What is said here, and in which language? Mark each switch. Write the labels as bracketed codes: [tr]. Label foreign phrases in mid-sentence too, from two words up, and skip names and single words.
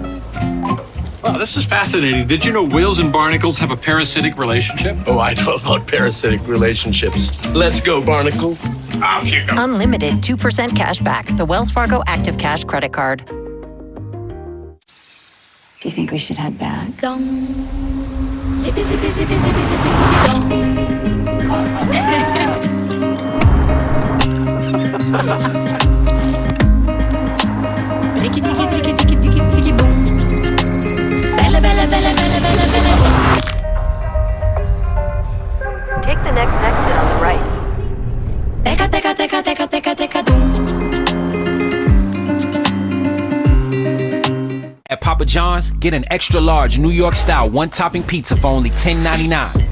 [en] Wow, this is fascinating. Did you know whales and barnacles have a parasitic relationship? Oh, I know about parasitic relationships. Let's go, barnacle. Off you go. Unlimited 2% cash back. The Wells Fargo Active Cash Credit Card. Do you think we should head back? Dong. Zippy, zippy, zippy, zippy, zippy, zippy, dong. Ricky, ticky, ticky, ticky, ticky, ticky, boom. Bella, bella, bella, bella, bella, bella. Take the next exit on the right. Teca, teca, teca, teca, teca, teca, boom. At Papa John's, get an extra large New York style one-topping pizza for only $10.99.